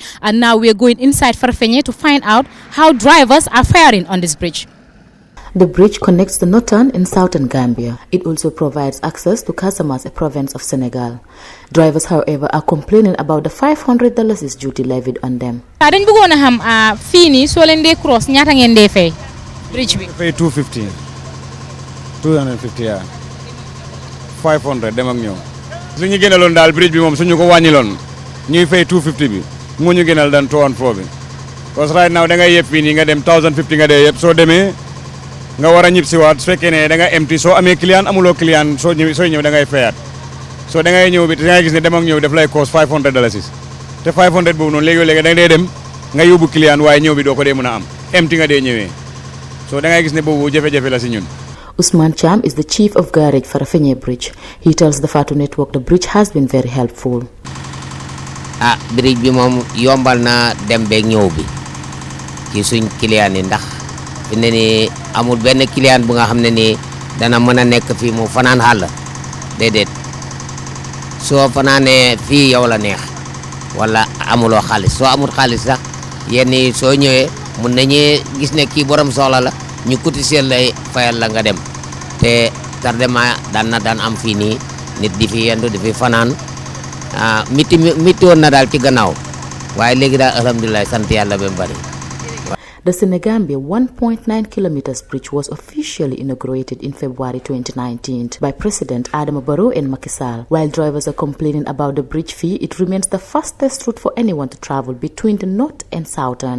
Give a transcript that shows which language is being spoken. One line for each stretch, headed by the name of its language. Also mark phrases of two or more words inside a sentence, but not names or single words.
English: And now we are going inside Farafenni to find out how drivers are faring on this bridge. The bridge connects the northern and southern Gambia. It also provides access to Casamance, a province of Senegal. Drivers, however, are complaining about the $500 duty levied on them.
Wolof: dañ bëggoon a xam fii nii soo leen dee cross ñaata ngeen dee fay bridge bi. Fay 250 yeah. 500 dem ak ñëw. Li ñu gënaloon daal bridge bi moom suñu ko wàññiloon ñuy fay 250 bi moo ñu gënal dan 2 and 4 bi.
English: Because right now
Wolof: da ngay yëpp fii nii nga dem 1050 nga dee yëpp soo demee nga war a ñib si waat su fekkee ne da nga empty soo amee client amuloo client soo ñëw da ngay fayaat soo da ngay ñëw bi da ngay gis ne dem ak ñëw daf lay cost $500 te 500 boobu noonu léegi-léegi da ngay dem nga yóbbu client waaye ñëw bi doo ko dee mën a am empty nga dee ñëwee soo da ngay gis ne boobu jafe-jafe la si ñun.
English: Usman Cham is the chief of garage for Farafenni Bridge. He tells the Fatou Network the bridge has been very helpful.
Wolof: Bridge bi moom yombal na dem beeg ñëw bi ci suñ client yi ndax fi ne ni amul benn client bu nga xam ne ni dana mën a nekk fii mu fanaan xàll déedéet soo fanaanee fii yow la neex wala amuloo xaalis soo amul xaalis sax yenn yi soo ñëwee mun nañu gis ne kii borom soxla la ñu cotiser lay fayal la nga dem te tardement daan am fii nii nit di fi yendu di fi fanaan miti woon na daal ci gannaaw waaye léegi daal alhamdulilah sant yàlla ba bari.
English: The Senegambia 1.9 kilometers bridge was officially inaugurated in February 2019 by President Adama Barrow and Macky Sall. While drivers are complaining about the bridge fee, it remains the fastest route for anyone to travel between the north and southern.